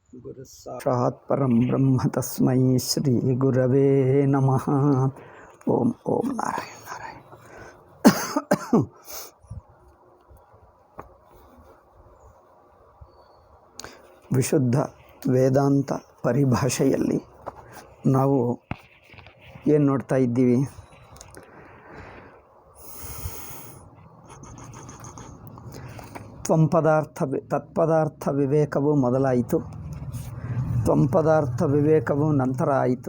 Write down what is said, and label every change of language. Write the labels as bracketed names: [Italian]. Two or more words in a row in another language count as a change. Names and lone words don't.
[Sanskrit] गुरुसाक्षात् परं ब्रह्म तस्मै श्री गुरवे नमः. ओम ओम नारायण नारायण. [Kannada] ವಿಶುದ್ಧ ವೇದಾಂತ ಪರಿಭಾಷೆಯಲ್ಲಿ ನಾವು ಏನು ನೋಡ್ತಾ ಇದ್ದೀವಿ? ತತ್ಪದಾರ್ಥ ವಿವೇಕವು ಮೊದಲಾಯಿತು, ತ್ವಂಪದಾರ್ಥ ವಿವೇಕವು ನಂತರ ಆಯಿತು.